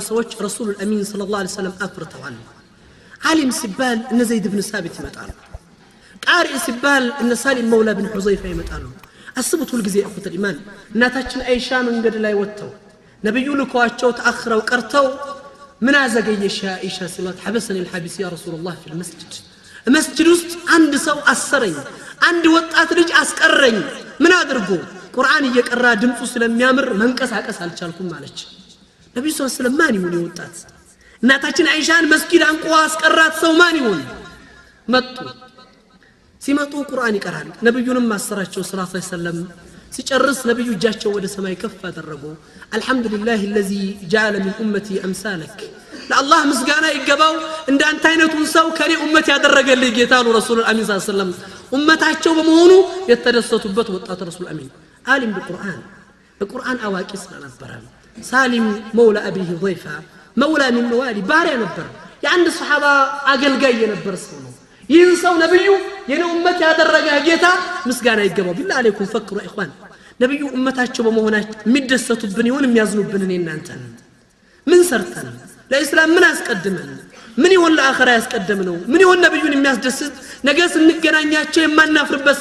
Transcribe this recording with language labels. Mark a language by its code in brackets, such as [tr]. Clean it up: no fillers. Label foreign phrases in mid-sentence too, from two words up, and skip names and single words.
[am] ሰዎች [ar] رسول أمين صلى الله عليه وسلم [am] አፍርተዋል ዓሊም ሲባል እነ ዘይድ ኢብኑ ሳቢት ይመጣሉ ቃሪ ሲባል እነ ሳሊም መውላ ብን ሁዘይፋ ይመጣሉ አስቡት ሁሉ ጊዜ [ar] أخت الإيمان [am] እናታችን አይሻ መንገድ ላይ ወጥተው ነብዩ ልኳቸው ተአخرው ቀርተው ምን አዘገየሽ አይሻ ሲሏት ሐበሰኒ [ar] الحبس يا رسول الله في المسجد [am] መስጂድ ውስጥ አንድ ሰው አሰረኝ አንድ ወጣት ልጅ አስቀረኝ ምን አድርጎ ቁርአን እየቀራ ድምጹ ስለሚያምር መንቀሳቀስ አልቻልኩም ማለች ነብዩ [ar] صلى الله عليه وسلم [am] ማን ይሁን የወጣት እናታችን አይሻን መስጊድ አንቆ አስቀራት ሰው ማን ይሁን መጡ ሲመጡ ቁርአን ይቀራል ነብዩንም ማሰራቸው [ar] صلى الله عليه وسلم [am] ሲጨርስ ነብዩ እጃቸው ወደ ሰማይ ከፍ አደረጉ አልহামዱሊላሂ [ar] الذي جعل من امتي امثالك [am] ለአላህ ምስጋና ይገባው እንዳንተ አይነቱን ሰው ከኔ ኡመት ያደረገልኝ ጌታ ነው [ar] رسول أمين صلى الله عليه وسلم [am] ኡመታቸው በመሆኑ የተደሰቱበት ወጣት [ar] رسول أمين [am] ዓሊም በቁርአን አዋቂ ስለነበረ ሳሊም መውላ አቢ ሁዘይፋ መውላ [ar] من موالي [am] ባሪያ ነበር የአንድ ሱሐባ አገልጋይ የነበር ሰው ነው ይህን ሰው ነብዩ የኔ ኡመት ያደረገ ጌታ ምስጋና ይገባው [ar] بالله عليكم فكروا إخوان [am] ነብዩ ኡመታቸው በመሆናቸው የሚደሰቱብን ይሁን የሚያዝኑብን እኔ እናንተ ምን ሰርተን ለኢስላም ምን አስቀድመን ምን ይሁን ለአኺራ ያስቀደምነው ምን ይሁን ነብዩን የሚያስደስት ነገ ስንገናኛቸው የማናፍርበት